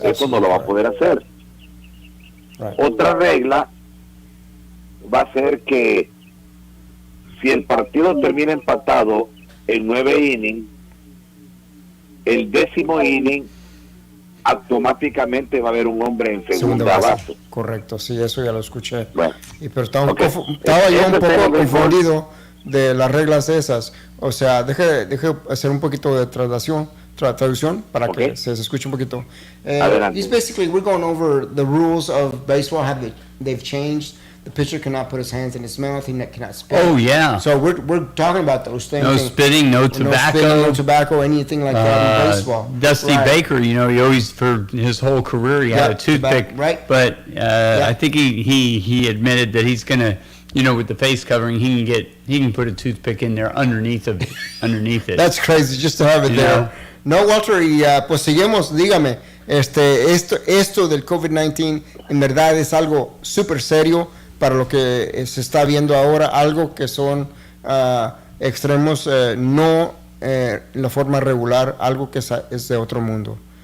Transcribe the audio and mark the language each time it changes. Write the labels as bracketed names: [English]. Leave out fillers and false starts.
[Spanish] Eso no lo va a poder hacer. Otra regla va a ser que si el partido termina empatado en 9 innings, el 10º inning automáticamente va a haber un hombre en segunda base. Correcto, sí, eso ya lo escuché. Bueno, pero estaba yo un poco confundido de las reglas esas. O sea, deje hacer un poquito de traducción para que se escuche un poquito. [English] It's basically, we're going over the rules of baseball, how they've changed. The pitcher cannot put his hands in his mouth. He cannot spit. Oh, yeah. So we're talking about those things. No spitting, no tobacco. No tobacco, anything like that in baseball. Dusty Baker, he always, for his whole career, he had a toothpick. But I think he admitted that he's going to, with the face covering, he can put a toothpick in there underneath it. That's crazy, just to have it there. [Spanish] No, Walter, y pues seguimos, dígame, esto del COVID-19 en verdad es algo súper serio para lo que se está viendo ahora, algo que son extremos, no la forma regular, algo que es de otro mundo.